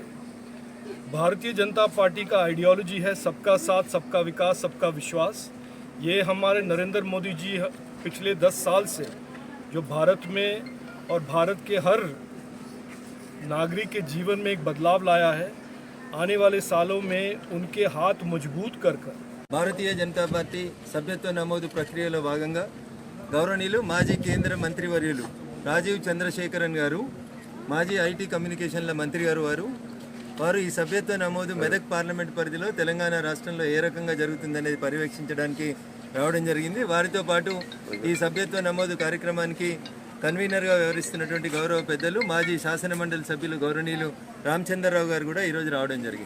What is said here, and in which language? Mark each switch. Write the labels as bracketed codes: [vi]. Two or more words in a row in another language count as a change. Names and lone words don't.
[hi] भारतीय जनता पार्टी का आइडियोलॉजी है सबका साथ, सबका विकास, सबका विश्वास। ये हमारे नरेंद्र मोदी जी पिछले 10 साल से जो भारत में और भारत के हर नागरिक के जीवन में एक बदलाव लाया है, आने वाले सालों में उनके हाथ मजबूत कर [te] భారతీయ జనతా పార్టీ సభ్యత్వ నమోదు ప్రక్రియలో భాగంగా గౌరవనీయులు మాజీ కేంద్ర మంత్రివర్యులు రాజీవ్ చంద్రశేఖరన్ గారు, माजी ఐటీ కమ్యూనికేషన్ల మంత్రి గారు వారు ఈ సభ్యత్వ నమోదు మెదక్ పార్లమెంట్ పరిధిలో తెలంగాణ రాష్ట్రంలో ఏ రకంగా జరుగుతుందనేది పర్యవేక్షించడానికి రావడం జరిగింది. వారితో పాటు ఈ సభ్యత్వ నమోదు కార్యక్రమానికి కన్వీనర్గా వ్యవహరిస్తున్నటువంటి గౌరవ పెద్దలు మాజీ శాసన మండలి సభ్యులు గౌరవనీయులు రామచంద్రరావు గారు కూడా ఈరోజు రావడం జరిగింది.